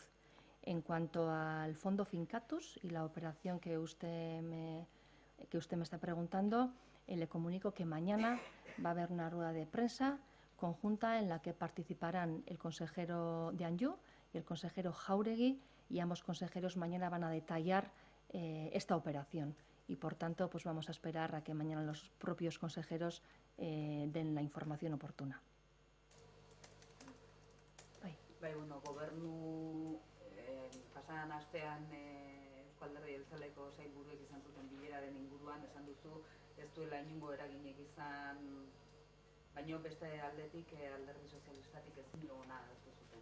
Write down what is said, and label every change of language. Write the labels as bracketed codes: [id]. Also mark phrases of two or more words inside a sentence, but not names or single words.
[es] En cuanto al fondo Fincatus y la operación que usted me está preguntando, le comunico que mañana va a haber una rueda de prensa conjunta en la que participarán el consejero de Anjou y el consejero Jáuregui, y ambos consejeros mañana van a detallar esta operación. Y, por tanto, pues vamos a esperar a que mañana los propios consejeros den la información oportuna. [eu] Bai, bueno, gobernu pasadan astean Euzko Alderdi Jeltzaleko sailburuek izan zuten bileraren inguruan esan duzu ez duela inongo eraginik izan, baino beste aldetik Alderdi Sozialistatik ezin duguna adostu zuten.